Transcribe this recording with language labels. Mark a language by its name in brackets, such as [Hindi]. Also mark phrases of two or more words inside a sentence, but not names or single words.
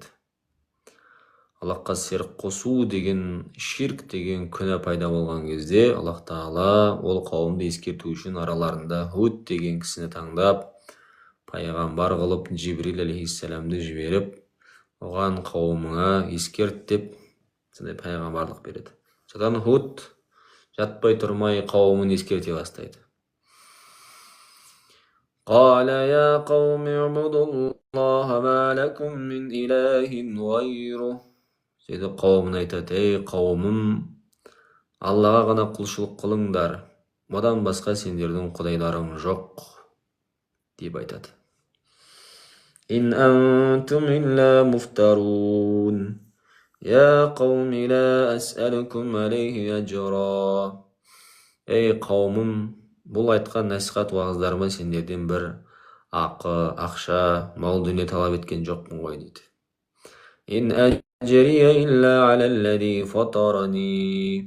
[Kazakh] Аллахқа серік қосу деген, ширк деген күнә пайда болған кезде, Аллах Тағала ол қауымды ескерту үшін араларында Худ деген кісіні таңдап, пайғамбар қылып Жибрил алейхиссаламды жіберіп, оған қауымыңа ескерт деп, сондай пайғамбарлық береді. Содан Худ жатпай тұрмай қауымын ескерте бастайды. [Arabic] قال يا قوم اعبدوا الله ما لكم من إله غيره. [Kazakh] Деді қауымын айтады, ей қауымым, Аллаға ғана құлшылық қылыңдар, одан басқа сендердің құдайларың жоқ, деп айтады. [Arabic] إن أنتم إلا مفترون. يا قوم لا أسألكم عليه أجرا. [Kazakh] Ей қауымым, бұл айтқан насихат уағыздарыма сендерден бір ақы, ақша, мал дүние талап еткен жоқпын ғой дейді. [Arabic] إن أجري إلا على الذي فطرني.